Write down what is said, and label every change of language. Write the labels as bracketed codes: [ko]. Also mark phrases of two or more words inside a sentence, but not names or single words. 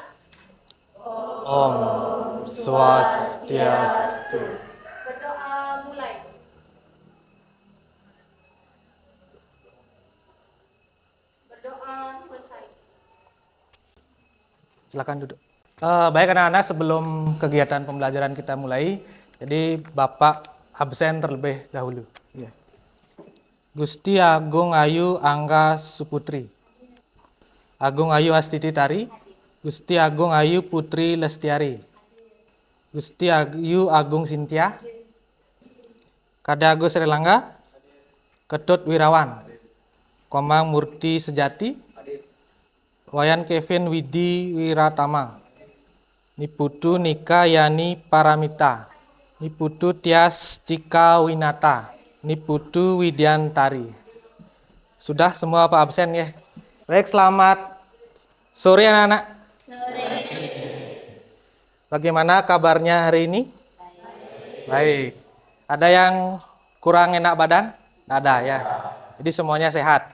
[id] Om Swastiastu. Berdoa mulai. Berdoa selesai. Silakan duduk. Baik anak-anak, sebelum kegiatan pembelajaran kita mulai, jadi Bapak absen terlebih dahulu. Ya. Gusti Agung Ayu Angga Suputri, Agung Ayu Astiti Tari, Gusti Agung Ayu Putri Lestiari, Gusti Ayu Agung Sintia, Kada Agus Relangga, Ketut Wirawan, Komang Murti Sejati, Wayan Kevin Widi Wiratama, Niputu Nika Yani Paramita, Niputu Tias Cika Winata, Niputu Widiantari. Sudah semua Pak absen ya? Baik, selamat sore anak-anak. Sore. Bagaimana kabarnya hari ini? Baik. Ada yang kurang enak badan? Nggak ada ya. Jadi semuanya sehat.